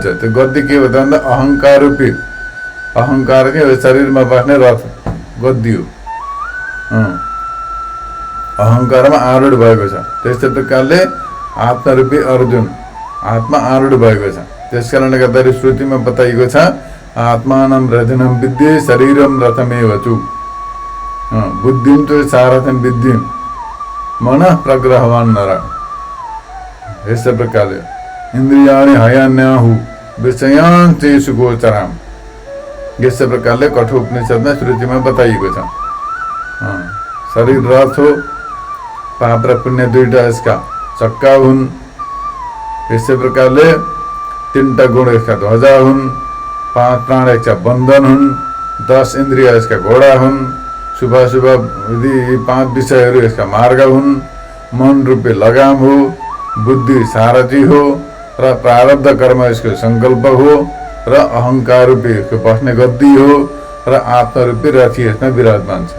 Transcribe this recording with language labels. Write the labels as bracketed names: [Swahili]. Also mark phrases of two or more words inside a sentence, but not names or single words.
[Nepali] त्यो गद्दी के हो त भन्दा अहङ्कार रूपी, अहङ्कारकै शरीरमा बस्ने रथ गद्दी हो। अहङ्कारमा आरूढ भएको छ। त्यस्तै प्रकारले आत्मरूपी अर्जुन आत्मा आरूढ भएको छ। त्यस कारणले गर्दाखेरि श्रुतिमा बताइएको छ, [Sanskrit] आत्मानं रथनं विद्ये शरीरम रथमेव चु। बुद्धिं तु सारथं विद्धिं मनः प्रग्रहवान् नर। [Nepali] यस्तै प्रकारले [Sanskrit] इन्द्रियाणि हयान्याहु विषयान् तेषु गोचराम्। [Nepali] यस्तै प्रकारले कठोपनिषदमा श्रुतिमा बताइएको छ। शरीर रथ हो, पाप र पुण्य दुईटा यसका चक्का हुन्। यस्तै प्रकारले 3टा गुण यसका ध्वजा हुन्, 5 प्राण यसका बन्धन हुन्, 10 इन्द्रिय यसका घोडा हुन्, शुभ विधि 5 विषयहरू यसका मार्ग हुन्, मन रूपी लगाम हो, बुद्धि सारथी हो र प्रारब्ध कर्म यसको संकल्प हो र अहंकार रूपी यसको बस्ने गद्दी हो र आत्मरूपी रथी यसमा विराजमान छ।